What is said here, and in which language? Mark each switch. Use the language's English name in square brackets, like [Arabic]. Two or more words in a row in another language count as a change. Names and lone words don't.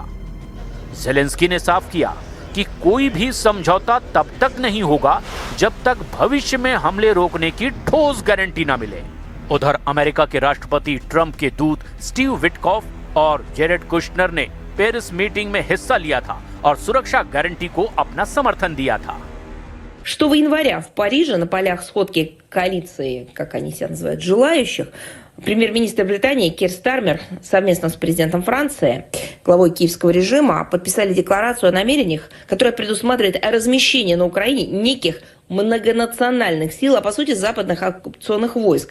[Hindi] ज़ेलेंस्की ने साफ किया कि कोई भी समझौता तब तक नहीं होगा जब तक भविष्य में हमले रोकने की ठोस गारंटी न मिले। उधर अमेरिका के राष्ट्रपति ट्रंप के दूत स्टीव विटकॉफ और जेरेड कुश्नर ने पेरिस मीटिंग में हिस्सा लिया था और सुरक्षा गारंटी को अपना समर्थन दिया था। [Russian] 6 января в Париже на полях сходки коалиции, как они себя называют, желающих, премьер-министр Британии Кир Стармер совместно с президентом Франции, главой киевского режима, подписали декларацию о намерениях, которая предусматривает размещение на Украине неких многонациональных сил, а по сути западных оккупационных войск.